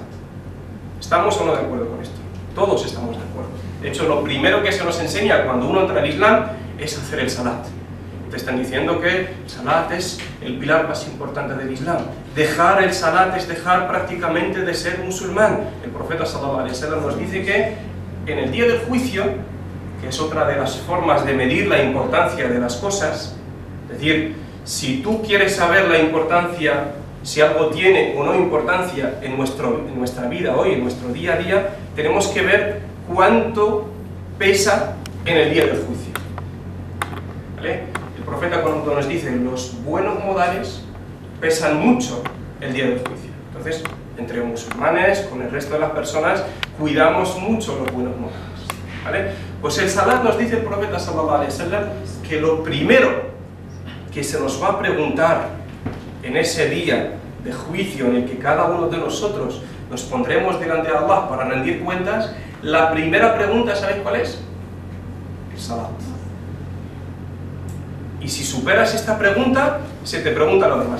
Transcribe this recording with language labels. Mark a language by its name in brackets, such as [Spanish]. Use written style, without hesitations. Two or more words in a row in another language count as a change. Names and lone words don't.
[Spanish] ¿Estamos o no de acuerdo con esto? Todos estamos de acuerdo. De hecho, lo primero que se nos enseña cuando uno entra al Islam es hacer el salat. Te están diciendo que el salat es el pilar más importante del Islam. Dejar el salat es dejar prácticamente de ser musulmán. El profeta [Arabic] صلى الله عليه وسلم [Spanish] nos dice que en el día del juicio, que es otra de las formas de medir la importancia de las cosas, es decir, si tú quieres saber la importancia, si algo tiene o no importancia en nuestra vida hoy, en nuestro día a día, tenemos que ver cuánto pesa en el día del juicio. ¿Vale? El profeta cuando nos dice los buenos modales pesan mucho el día del juicio. Entonces, entre musulmanes, con el resto de las personas, cuidamos mucho los buenos modales. ¿Vale? Pues el salat nos dice el profeta [Arabic] صلى الله عليه وسلم [Spanish] que lo primero que se nos va a preguntar en ese día de juicio en el que cada uno de nosotros nos pondremos delante de Allah para rendir cuentas, la primera pregunta, ¿sabéis cuál es? El salat. Y si superas esta pregunta, se te pregunta lo demás.